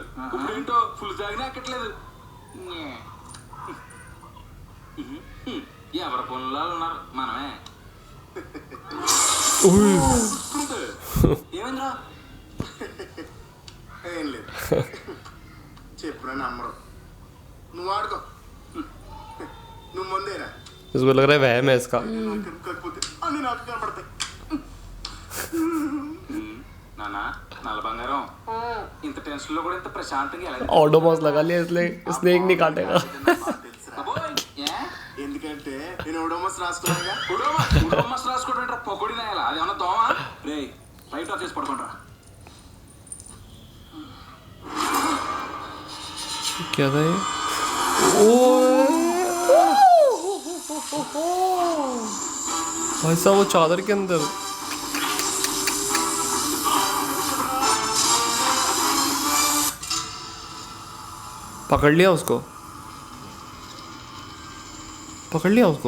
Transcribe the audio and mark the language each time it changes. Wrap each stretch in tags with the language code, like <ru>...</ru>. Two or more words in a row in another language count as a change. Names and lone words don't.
<te>ఇప్పుడు ఏంటో ఫుల్ తాగినా ఎక్కట్లేదు. ఎవరి పనుల్లో ఉన్నారు, మనమే. ఏమైందిరా? ఏం లేదు, చెప్పిన నమ్మరు. నువ్వు ఆడుకో, నువ్వు ముందేరా.</te> <hi>इसको लग रहा है वहम है इसका।</hi> <te>కాకపోతే అన్ని నాకు కనపడతాయి. నానా నల్ల బంగారం, ఇంత టెన్షన్ లో కూడా ఇంత ప్రశాంతంగా ఎలా</te> <hi>ऑडोमॉस लगा लिया इसलिए स्नेक नहीं काटेगा।</hi> <te>ఎందుకంటే నేను ఓడోమస్ రాసుకున్నాగా. ఉడోమస్ రాసుకోవడం పొగడి నాయాల అది ఏమన్నా దోమ. రే</te> <en>light off</en> <te>చేసి పడుకుంటా.</te> <hi>क्या था ये? भाई साहब वो चादर के अंदर पकड़ लिया उसको, पकड़ लिया उसको।</hi>